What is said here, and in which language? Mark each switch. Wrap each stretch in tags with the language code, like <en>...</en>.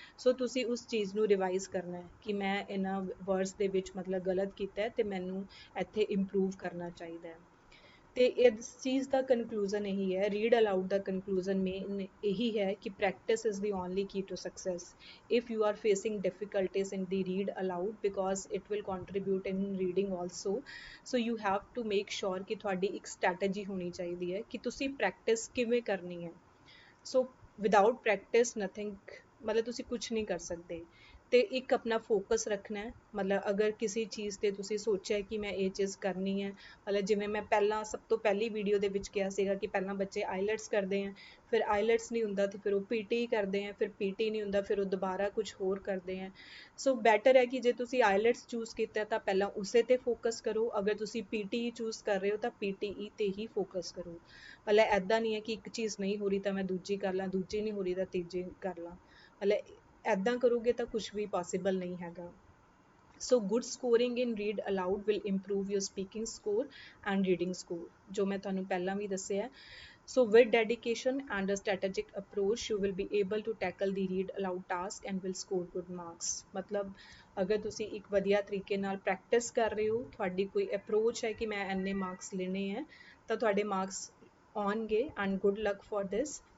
<pa>ਸੋ ਤੁਸੀਂ ਉਸ ਚੀਜ਼ ਨੂੰ ਰਿਵਾਈਜ਼ ਕਰਨਾ ਹੈ ਕਿ ਮੈਂ ਇਹਨਾਂ ਵਰਡਸ ਦੇ ਵਿੱਚ ਮਤਲਬ ਗਲਤ ਕੀਤਾ ਹੈ ਤੇ ਮੈਨੂੰ ਇੱਥੇ ਇੰਪਰੂਵ ਕਰਨਾ ਚਾਹੀਦਾ ਹੈ। ਤੇ ਇਸ ਚੀਜ਼ ਦਾ ਕਨਕਲੂਜ਼ਨ ਇਹੀ ਹੈ, ਰੀਡ ਅਲਾਊਡ ਦਾ ਕਨਕਲੂਜ਼ਨ ਮੇਨ ਇਹੀ ਹੈ ਕਿ</pa> <en>Practice is the only key to success. if you are facing difficulties in the read aloud, because it will contribute in reading also, so you have to make sure</en> <pa>ਕਿ ਤੁਹਾਡੀ ਇੱਕ strategy ਹੋਣੀ ਚਾਹੀਦੀ ਹੈ ਕਿ ਤੁਸੀਂ ਪ੍ਰੈਕਟਿਸ ਕਿਵੇਂ ਕਰਨੀ ਹੈ। ਸੋ</pa> <en>without practice nothing,</en> <pa>ਮਤਲਬ ਤੁਸੀਂ ਕੁਛ ਨਹੀਂ ਕਰ ਸਕਦੇ। ਤੇ ਇੱਕ ਆਪਣਾ ਫੋਕਸ ਰੱਖਣਾ ਹੈ। ਮਤਲਬ ਅਗਰ ਕਿਸੇ ਚੀਜ਼ 'ਤੇ ਤੁਸੀਂ ਸੋਚਿਆ ਕਿ ਮੈਂ ਇਹ ਚੀਜ਼ ਕਰਨੀ ਹੈ, ਮਤਲਬ ਜਿਵੇਂ ਮੈਂ ਪਹਿਲਾਂ ਸਭ ਤੋਂ ਪਹਿਲੀ ਵੀਡੀਓ ਦੇ ਵਿੱਚ ਕਿਹਾ ਸੀਗਾ ਕਿ ਪਹਿਲਾਂ ਬੱਚੇ ਆਈਲੈਟਸ ਕਰਦੇ ਹੈ, ਫਿਰ ਆਈਲੈਟਸ ਨਹੀਂ ਹੁੰਦਾ ਤੇ ਫਿਰ ਉਹ ਪੀਟੀ ਕਰਦੇ ਹੈ, ਫਿਰ ਪੀਟੀ ਨਹੀਂ ਹੁੰਦਾ ਫਿਰ ਉਹ ਦੁਬਾਰਾ ਕੁਝ ਹੋਰ ਕਰਦੇ ਹੈ। ਸੋ ਬੈਟਰ ਹੈ ਕਿ ਜੇ ਤੁਸੀਂ ਆਈਲੈਟਸ ਚੂਜ਼ ਕੀਤਾ ਤਾਂ ਪਹਿਲਾਂ ਉਸੇ 'ਤੇ ਫੋਕਸ ਕਰੋ, ਅਗਰ ਤੁਸੀਂ ਪੀਟੀ ਚੂਜ਼ ਕਰ ਰਹੇ ਹੋ ਤਾਂ ਪੀਟੀਈ 'ਤੇ ਹੀ ਫੋਕਸ ਕਰੋ। ਮਤਲਬ ਇੱਦਾਂ ਨਹੀਂ ਹੈ ਕਿ ਇੱਕ ਚੀਜ਼ ਨਹੀਂ ਹੋ ਰਹੀ ਤਾਂ ਮੈਂ ਦੂਜੀ ਕਰ ਲਾਂ, ਦੂਜੀ ਨਹੀਂ ਹੋ ਰਹੀ ਤਾਂ ਤੀਜੀ ਕਰ ਲਾਂ, ਮਤਲਬ ਇੱਦਾਂ ਕਰੋਗੇ ਤਾਂ ਕੁਛ ਵੀ ਪੋਸੀਬਲ ਨਹੀਂ ਹੈਗਾ।</pa> <en>so good scoring in read aloud will improve your speaking score and reading score,</en> <pa>ਜੋ ਮੈਂ ਤੁਹਾਨੂੰ ਪਹਿਲਾਂ ਵੀ ਦੱਸਿਆ।</pa> <en>So with dedication and a strategic approach, you will be able to tackle the read aloud task and will score good marks।</en> <pa>ਮਤਲਬ ਅਗਰ ਤੁਸੀਂ ਇੱਕ ਵਧੀਆ ਤਰੀਕੇ ਨਾਲ ਪ੍ਰੈਕਟਿਸ ਕਰ ਰਹੇ ਹੋ, ਤੁਹਾਡੀ ਕੋਈ ਅਪਰੋਚ ਹੈ ਕਿ ਮੈਂ ਇੰਨੇ ਮਾਰਕਸ ਲੈਣੇ ਹੈ, ਤਾਂ ਤੁਹਾਡੇ ਮਾਰਕਸ ਆਉਣਗੇ</pa> <en>And good luck for this.</en>